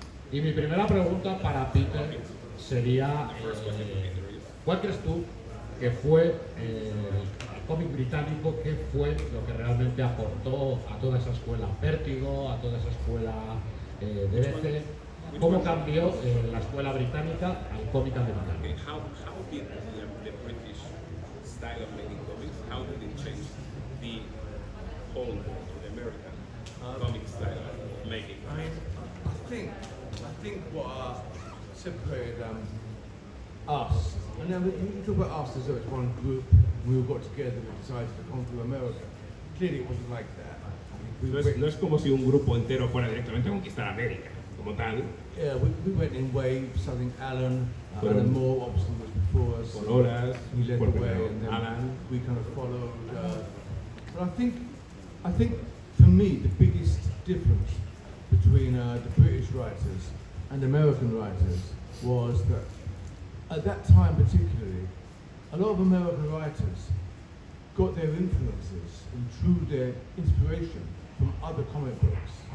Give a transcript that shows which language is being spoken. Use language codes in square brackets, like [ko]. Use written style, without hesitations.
[es] Y mi primera pregunta para Peter sería, ¿cuál crees tú que fue el cómic británico, qué fue lo que realmente aportó a toda esa escuela Vértigo, a toda esa escuela de DC? ¿Cómo cambió la escuela británica al cómic americano? [en] How did the British style of making comics, how did it change the whole the American comic style of making comics? I think what separated us, and then you talk about us as though it's one group, we all got together and decided to come to America. Clearly it wasn't like that. [es] No es como si un grupo entero fuera directamente a conquistar América, como tal. [en] Yeah, we went in waves. I think Alan Moore obviously was before us. [es] Por horas, [en] he led the way, and then Alan. we kind of followed. But I think for me the biggest difference between the British writers and American writers was that at that time particularly, a lot of American writers got their influences and drew their inspiration from other comic books.